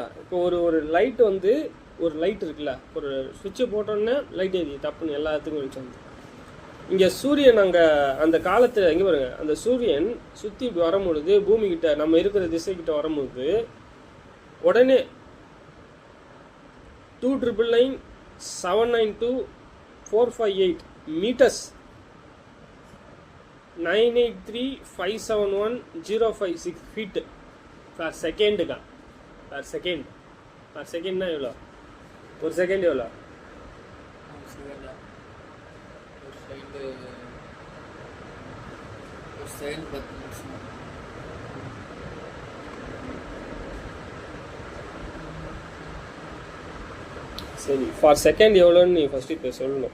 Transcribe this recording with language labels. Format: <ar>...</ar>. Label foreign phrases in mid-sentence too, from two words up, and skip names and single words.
<ta>இப்போ ஒரு லைட் வந்து, ஒரு லைட் இருக்குல்ல, ஒரு சுவிட்சை போட்டோன்னே லைட் எரியுது டப்புன்னு எல்லாத்துக்கும் வெளிச்சம். இங்கே சூரியன் அங்கே அந்த காலத்தில் எங்கே பாருங்க, அந்த சூரியன் சுற்றி இப்படி வரும்பொழுது பூமிக்கிட்ட நம்ம இருக்கிற திசைக்கிட்ட வரும்போது உடனே 2999792 458 meters.</ta> <en>983,571,056 feet per second. Per second. Per second ना एवला.</en> <ta>ஒரு செகண்ட் எவ்வளோ? சரி,</ta> <en>per second</en> <ta>எவ்வளோன்னு நீ ஃபர்ஸ்ட் இப்போ சொல்லணும்.</ta>